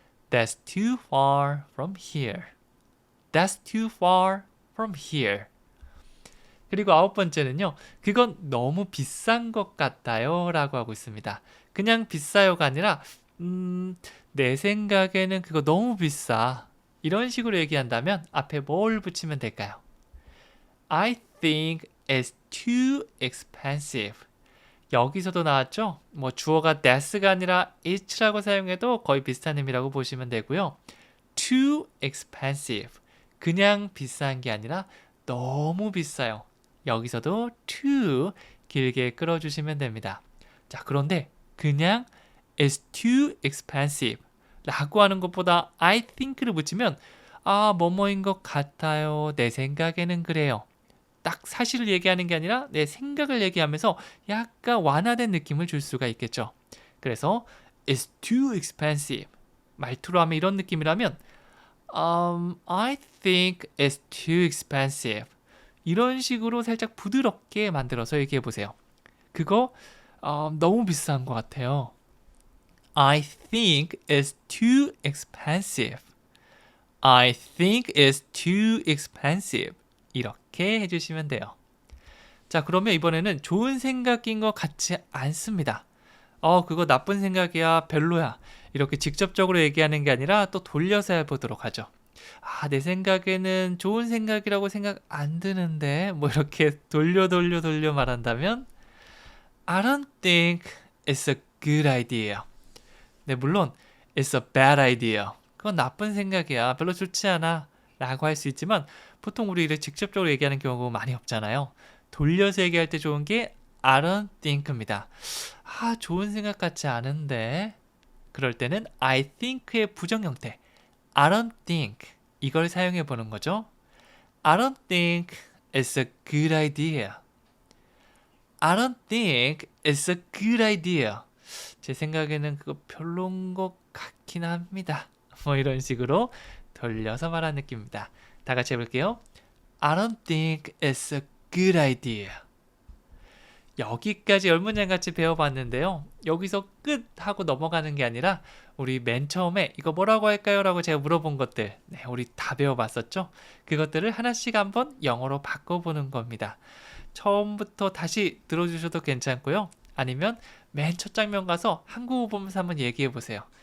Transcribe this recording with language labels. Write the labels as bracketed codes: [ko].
[en] That's too far from here. That's too far from here. [ko] 그리고 9번째는요. 그건 너무 비싼 것 같아요 라고 하고 있습니다. 그냥 비싸요가 아니라 내 생각에는 그거 너무 비싸. 이런 식으로 얘기한다면 앞에 뭘 붙이면 될까요? [en] I think it's too expensive. [ko] 여기서도 나왔죠? 주어가 that's가 아니라 it'라고 사용해도 거의 비슷한 의미라고 보시면 되고요. [en] Too expensive. [ko] 그냥 비싼 게 아니라 너무 비싸요. 여기서도 too 길게 끌어주시면 됩니다. 자, 그런데 그냥 [en] it's too expensive [ko] 라고 하는 것보다 [en] I think [ko] 를 붙이면 뭐뭐인 것 같아요. 내 생각에는 그래요. 딱 사실을 얘기하는 게 아니라 내 생각을 얘기하면서 약간 완화된 느낌을 줄 수가 있겠죠. 그래서 [en] it's too expensive. [ko] 말투로 하면 이런 느낌이라면 [en] I think it's too expensive. [ko] 이런 식으로 살짝 부드럽게 만들어서 얘기해 보세요. 그거 너무 비싼 것 같아요. [en] I think it's too expensive. I think it's too expensive. [ko] 이렇게 해주시면 돼요. 자, 그러면 이번에는 좋은 생각인 것 같지 않습니다. 그거 나쁜 생각이야, 별로야. 이렇게 직접적으로 얘기하는 게 아니라 또 돌려서 해보도록 하죠. 내 생각에는 좋은 생각이라고 생각 안 드는데, 뭐 이렇게 돌려 말한다면 [en] I don't think it's a good idea. [ko] 네, 물론 [en] it's a bad idea. [ko] 그건 나쁜 생각이야. 별로 좋지 않아. 라고 할 수 있지만 보통 우리 이렇게 직접적으로 얘기하는 경우가 많이 없잖아요. 돌려서 얘기할 때 좋은 게 [en] I don't think [ko] 입니다. 좋은 생각 같지 않은데. 그럴 때는 [en] I think [ko] 의 부정 형태 [en] I don't think [ko] 이걸 사용해 보는 거죠. [en] I don't think it's a good idea. I don't think it's a good idea. [ko] 제 생각에는 그거 별론 것 같긴 합니다. 뭐 이런 식으로 돌려서 말하는 느낌입니다. 다 같이 해볼게요. [en] I don't think it's a good idea. [ko] 여기까지 열문장 같이 배워봤는데요. 여기서 끝 하고 넘어가는 게 아니라 우리 맨 처음에 이거 뭐라고 할까요? 라고 제가 물어본 것들 우리 다 배워봤었죠? 그것들을 하나씩 한번 영어로 바꿔보는 겁니다. 처음부터 다시 들어주셔도 괜찮고요. 아니면 맨 첫 장면 가서 한국어 보면서 한번 얘기해보세요.